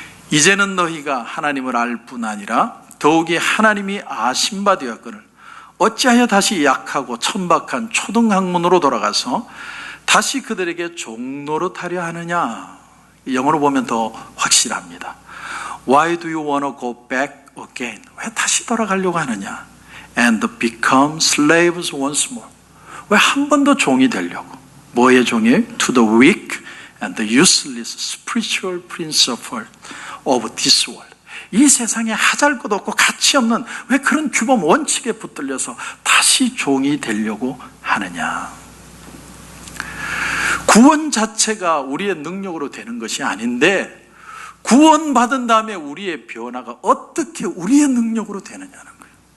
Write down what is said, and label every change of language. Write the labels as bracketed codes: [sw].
[ko] 이제는 너희가 하나님을 알 뿐 아니라 더욱이 하나님이 아신 바 되었거늘 어찌하여 다시 약하고 천박한 초등학문으로 돌아가서 다시 그들에게 종노릇하려 하느냐. 영어로 보면 더 확실합니다. [en] Why do you want to go back again? [ko] 왜 다시 돌아가려고 하느냐? [en] And become slaves once more. [ko] 왜 한 번 더 종이 되려고? 뭐의 종이에요? [en] To the weak and the useless spiritual principle of this world. [ko] 이 세상에 하잘것 없고 가치 없는 왜 그런 규범 원칙에 붙들려서 다시 종이 되려고 하느냐. 구원 자체가 우리의 능력으로 되는 것이 아닌데 구원받은 다음에 우리의 변화가 어떻게 우리의 능력으로 되느냐는 거예요.